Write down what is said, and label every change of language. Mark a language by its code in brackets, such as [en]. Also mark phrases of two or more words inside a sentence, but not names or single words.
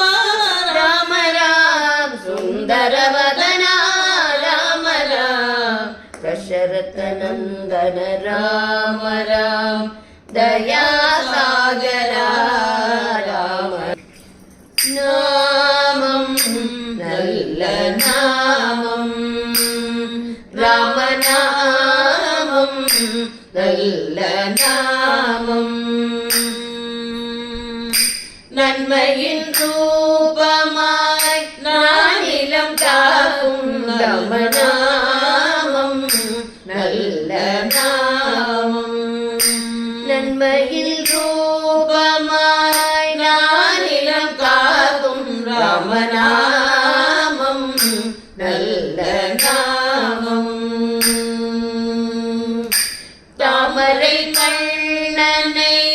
[sa] राम राम सुंदर वदना राम राम दशरथ नंदन राम राम दया सागर राम [ta] நாமம் நல்ல நாமம் ராமநாமம் நல்ல நாமம் நன்மையின் ரூபமாய் நானிலம் காக்கும் ராமநாமம் நல்ல நாமம் நன்மையில் ரூபமாய் நானிலம் காக்கும் ராமநாமம் நல்ல நாமம் தாமரை கண்ணனை